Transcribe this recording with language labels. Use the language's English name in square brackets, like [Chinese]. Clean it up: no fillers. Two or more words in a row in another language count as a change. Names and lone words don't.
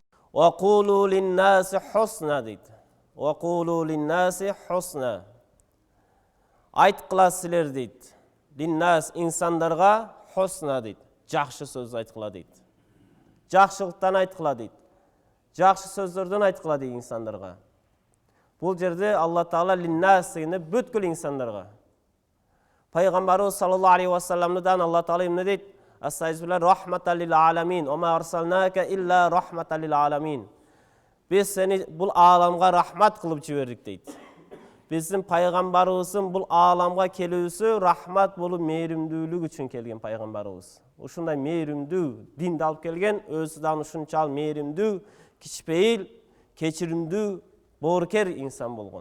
[Arabic] وَقُولُوا لِلنَّاسِ حُسْنًا дейді. وَقُولُوا لِلنَّاسِ حُسْنًا. [Kazakh] Айтқыласыздар дейді. Линнас инсандарға хусна дейді. Жақсы сөз айтқыла дейді. Жақсылықтан айтқыла дейді. Жақсы сөздерден айтқыла дейді инсандарға. Бұл жерде Алла Тағала линнас дегенде бүткіл инсандарға. Пайғамбарымыз [Arabic] صلى الله عليه [Kazakh] уассаламдан Алла Тағала не дейді? [Arabic] أستغفر الله رحمة للعالمين. وما أرسلناك إلا رحمة للعالمين. [Kazakh] Біз сені бұл аламға рахмат қылып жібердік дейді. Біздің пайғамбарымыздың бұл аламға келуісі рахмат болып мейірімділік үшін келген пайғамбарымыз. Ушундай мейірімді динді алып келген, [Uzbek] өзідан ушунчал [Kazakh] мейірімді, кичпейіл, кечірімді, боркер инсан болған.